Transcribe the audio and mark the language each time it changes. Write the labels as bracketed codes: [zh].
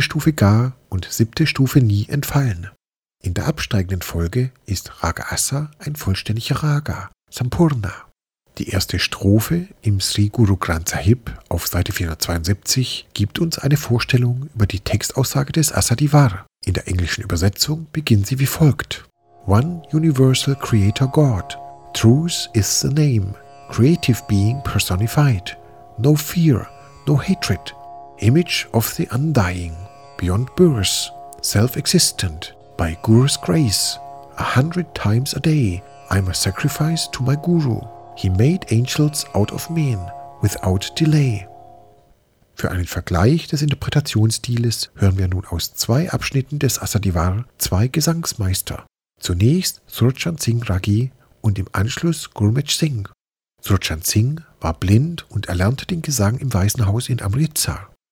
[de] Stufe Ga und 7. Stufe Ni entfallen. In der absteigenden Folge ist Raga Asa ein vollständiger Raga, Sampurna. Die erste Strophe im Sri Guru Granth Sahib auf Seite 472 gibt uns eine Vorstellung über die Textaussage des Asa Diwar. In der englischen Übersetzung beginnt sie wie folgt. [en] One universal creator God, truth is the name, creative being personified, no fear, no hatred, image of the undying, beyond birth, self-existent, by Guru's grace, 100 times a day, I'm a sacrifice to my guru. He made angels out of men, without delay. [de] Für einen Vergleich des Interpretationsstiles hören wir nun aus zwei Abschnitten des Asadivar zwei Gesangsmeister. Zunächst Surchan Singh Ragi und im Anschluss Gurmeet Singh. Surchan Singh war blind und erlernte den Gesang im Waisenhaus in Amritsar.